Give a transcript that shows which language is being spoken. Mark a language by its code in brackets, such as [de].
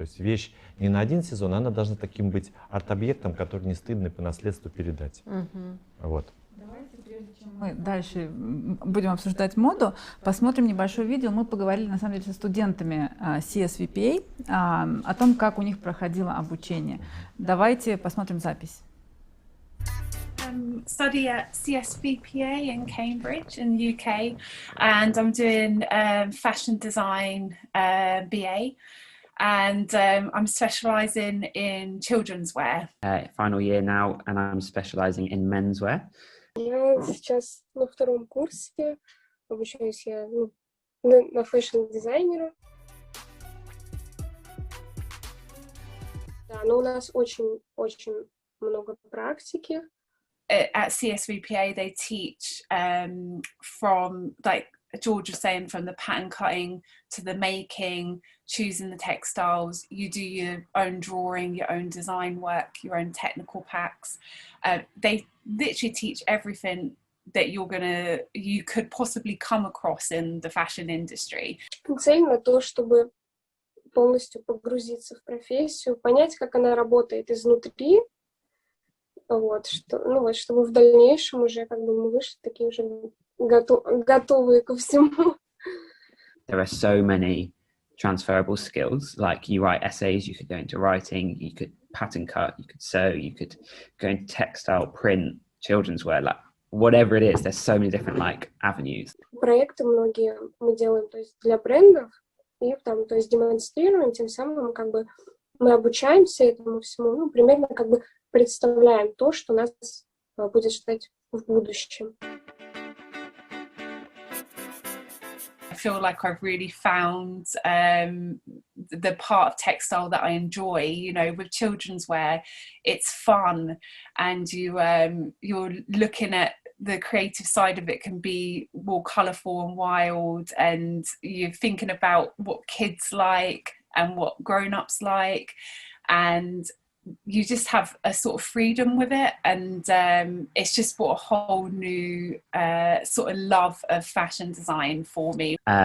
[ru] То есть вещь не на один сезон, она должна таким быть арт-объектом, который не стыдно по наследству передать. Вот. Давайте, прежде чем мы дальше будем обсуждать моду, посмотрим небольшое видео. Мы поговорили, на самом деле, со студентами CSVPA о том, как у них проходило обучение. Давайте посмотрим запись. [en] study at CSVPA in Cambridge in the UK, and I'm doing fashion design BA, and I'm specialising in children's wear. Final year now, and I'm specialising in menswear. [ru] Я сейчас на втором курсе, обучаюсь я на фэшн-дизайнера. Да, но у нас очень много практики. [en] At CSVPA, they teach from, like George was saying, from the pattern cutting to the making, choosing the textiles. You do your own drawing, your own design work, your own technical packs. They literally teach everything that you could possibly come across in the fashion industry. [ru] Цель на то, чтобы полностью погрузиться в профессию, понять, как она работает изнутри, чтобы в дальнейшем уже мы вышли такие уже готовые ко всему. [en] There are so many transferable skills. Like you write essays, you could go into writing, you could pattern cut, you could sew, you could go into textile, print, children's wear, like whatever it is. There's so many different avenues. [ru] Проекты многие мы делаем, то есть для брендов, и то есть демонстрируем, тем самым мы обучаемся этому всему, примерно представляем то, что нас будет ждать в будущем. [en] I feel like I've really found the part of textile that I enjoy. With children's wear, it's fun, and you're looking at the creative side of it can be more colourful and wild, and you're thinking about what kids like and what grown-ups like, and you just have a sort of freedom with it, and it's just brought a whole new sort of love of fashion design for me.